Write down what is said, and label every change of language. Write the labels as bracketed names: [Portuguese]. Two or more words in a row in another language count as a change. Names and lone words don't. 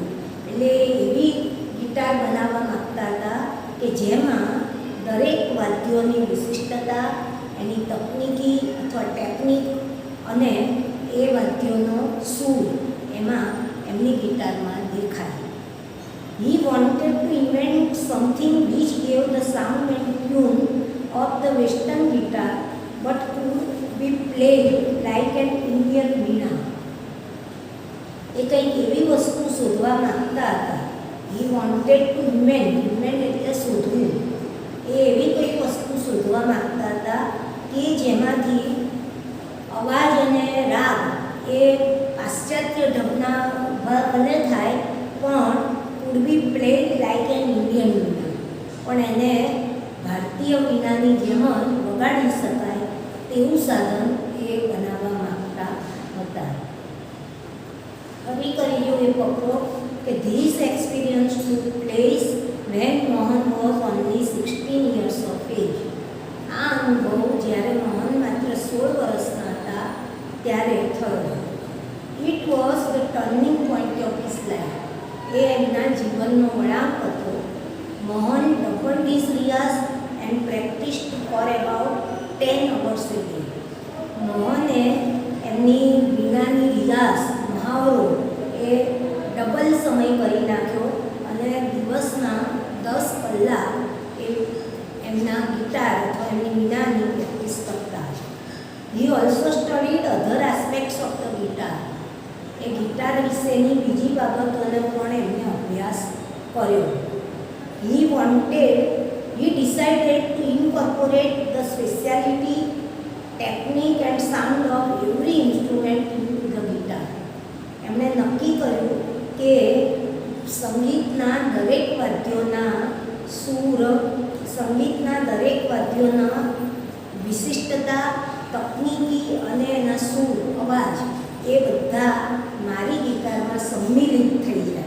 [Gujarati] એટલે એવી ગિટાર બનાવવા માગતા હતા કે જેમાં દરેક વાદ્યોની વિશિષ્ટતા, એની તકનીકી અથવા ટેકનિક અને એ વાદ્યોનો સૂર એમાં એમની ગિટારમાં દેખાય. [English] He wanted to invent something which gave the sound and tune of the western guitar but could be played like an Indian veena. [Gujarati] એ કંઈક એવી વસ્તુ શોધવા માંગતા હતા. [English] He wanted to invent [Gujarati] એટલે શોધવું. એ એવી કંઈક વસ્તુ શોધવા માંગતા હતા કે જેમાંથી અવાજ અને રાગ એ પાશ્ચાત્ય ઢબના ભલે થાય પણ [English] could be played like an Indian veena. [Gujarati] પણ એને ભારતીય વીણાની જેમ જ વગાડી શકાય તેવું સાધન એ બનાવવા માંગતા હતા. હવે કરી જો એ પકડો કે [English] this experience took place when મોહન was only 16 years of age. [Gujarati] આ અનુભવ જ્યારે મોહન માત્ર 16 વર્ષના હતા ત્યારે થયો. [English] It was the turning point of his life. [Gujarati] એ એમના જીવનનો વળાંક હતો. [English] મોહન doubled his રિયાઝ and practiced for about 10 hours a day. [Gujarati] મોહને એમની વીણાની રિયાઝ મહાવરો એ ડબલ સમય કરી નાખ્યો અને દિવસના 10 કલાક એ એમના ગિટાર અથવા એમની વીણાની પ્રેક્ટિસ કરતા. [English] He also studied other aspects of the guitar. [Gujarati] એ ગિટાર વિશેની બીજી બાબતોને પણ એમને અભ્યાસ કર્યો. [English] He decided to incorporate the speciality, technique and sound of every instrument into the guitar. [Gujarati] એમણે નક્કી કર્યું કે સંગીતના દરેક વાદ્યોના સૂર, સંગીતના દરેક વાદ્યોના વિશિષ્ટતા, તકનીકી અને એના સૂર, અવાજ એ બધા મારી ગિટારમાં સંમિલિત થઈ જાય.